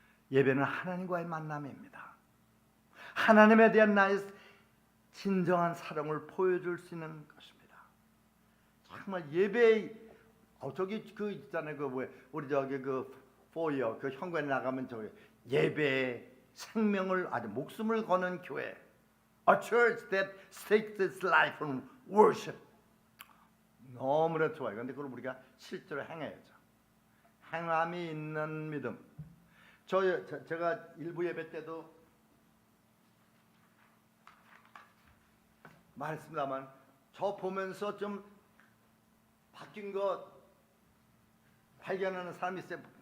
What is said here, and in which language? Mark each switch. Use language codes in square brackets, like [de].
[ko] 예배는 하나님과의 만남입니다. 하나님에 대한 나의 진정한 사랑을 보여줄 수 있는 것입니다. 정말 예배, 저기 그 있잖아요. 그 왜 우리 저기 그 포이어 그 현관에 나가면 저기 예배 생명을 아주 목숨을 거는 교회. [en] A church that stakes its life on worship. [ko] 너무나 좋아요. 그런데 그걸 우리가 실제로 행해야죠. 행함이 있는 믿음. 제가 일부 예배 때도 말했습니다만 저 보면서 좀 바뀐 것 발견하는 사람이 있어요.